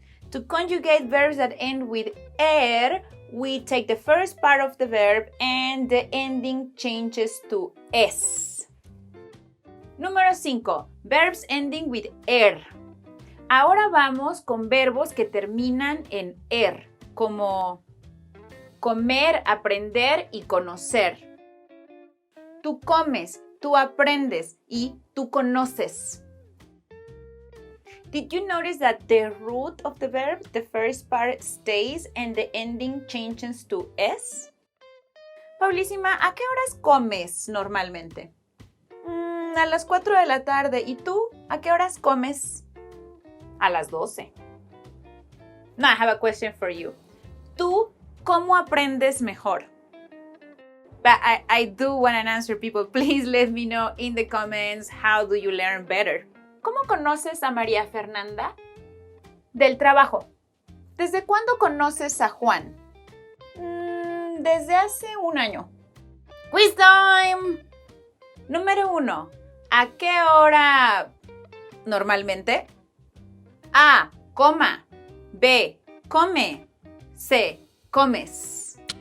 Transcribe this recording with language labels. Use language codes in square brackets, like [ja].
[en] To conjugate verbs that end with er, we take the first part of the verb and the ending changes to es. [es] Número 5. [en] Verbs ending with er. [es] Ahora vamos con verbos que terminan en er, como comer, aprender y conocer. Tú comes, tú aprendes y tú conoces. [en] Did you notice that the root of the verb, the first part stays and the ending changes to es? [es] Paulísima, ¿a qué horas comes normalmente? A las 4 de la tarde. ¿Y tú? ¿A qué horas comes? A las 12. [en] Now I have a question for you. [es] ¿Tú cómo aprendes mejor? [en] But I do want an answer, people. Please let me know in the comments, how do you learn better? [es] ¿Cómo conoces a María Fernanda? Del trabajo. ¿Desde cuándo conoces a Juan? Desde hace un año. [en] Quiz time. [es] Número 1. ¿A qué hora normalmente? A. Coma. B. Come. C. Comes.